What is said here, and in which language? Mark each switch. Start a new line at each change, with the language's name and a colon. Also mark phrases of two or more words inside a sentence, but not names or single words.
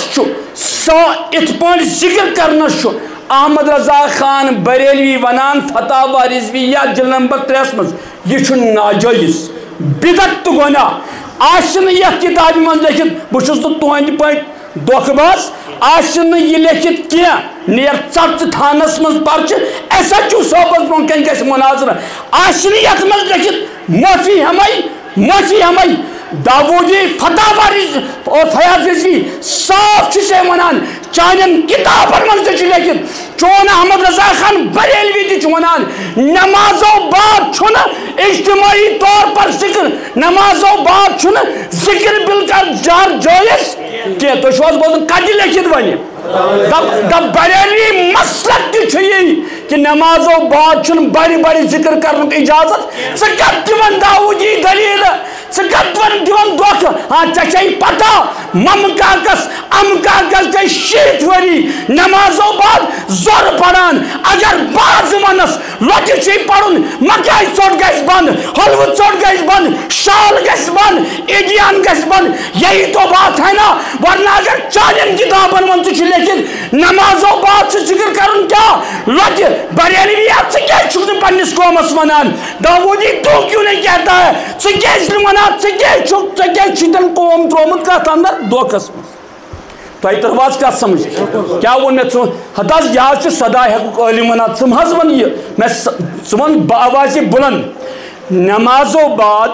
Kashmiri: چھُ یِتھ پٲٹھۍ ذکر کرنس چھُ احمد رضا خان بریلوی ونان فتاوا رضویہ جلد نمبر 3 منٛز یہِ چھُ ناجٲیز بدعت تہٕ گۄناہ آسہِ نہٕ یتھ کتابہِ منٛز لیکھِتھ بہٕ چھُس نہٕ تُہنٛدِ پٲٹھۍ دھوکہٕ باز آسہِ نہٕ یہِ لیکھِتھ کینٛہہ نیر ژٹ ژٕ تھانس منٛز پرچہِ ایس ایچ او صٲبس برونٛہہ کَنہِ گژھِ مُناظرٕ آسہِ نہٕ یتھ منٛز لیکھِتھ معٲفی ہمے داوودی فتاوا اور فیاض رضوی صاف چھُ ژےٚ ونان چانٮ۪ن کتابن منٛز تہِ چھُ لیکھِتھ چون احمد رضا خان بریلوی تہِ چھُ ونان نمازو بعد چھُنہٕ
Urdu: اجتماعی طور پر
Kashmiri: ذکر نمازو بعد چھُنہٕ ذکر بالجہر جٲیز کینٛہہ تُہۍ چھِو حظ بوزان کتہِ لیکھِتھ وۄنۍ دپ بریلوی مسلک تہِ چھُ یی کہ نمازو بعد چھُنہٕ بڑِ ذکر کرنُک اجازت ژٕ کتھ دِوان داوودی دلیٖلہٕ ژٕ کتھ دِوان دھوکہٕ ہاں ژےٚ چھے پتہ ممہٕ کاکس امہٕ کاکس گٔے 60 ؤری نمازو بعد زورٕ پران اگر بعض ونس لۄٹہِ چھُے پرُن مکاے ژوٚٹ گژھِ بنٛد حلوٕ ژوٚٹ گژھِ بنٛد شال گژھِ بنٛد عیدیان گژھِ بنٛد
Urdu: یہی تو بات ہے نا
Kashmiri: ورنہ اگر چانٮ۪ن کتابن منٛز تہِ چھُ لیکھِتھ نمازو بعد چھُ ذکر کرُن کیٛاہ لۄٹہِ بریلوی ژٕ کیٛازِ چھُکھ نہٕ پننِس قومس ونان داوودی
Urdu: تو کیوں نہیں کہتا ہے
Kashmiri: ژٕ کیٛازِ نہٕ ونان ژٕ کیٛازِ چھُ تیٚلہِ قوم ترٛومُت کتھ اندر دھوکس منٛز تۄہہِ تٔروا حظ کتھ سمجھ کیٛاہ ووٚن مےٚ ژٕ ہتہٕ حظ یہِ حظ چھُ سدا ہیٚکُکھ عٲلِم ونان ژٕ مہ حظ ون یہِ مےٚ ژٕ ون بآوازِ بُلند نمازو بعد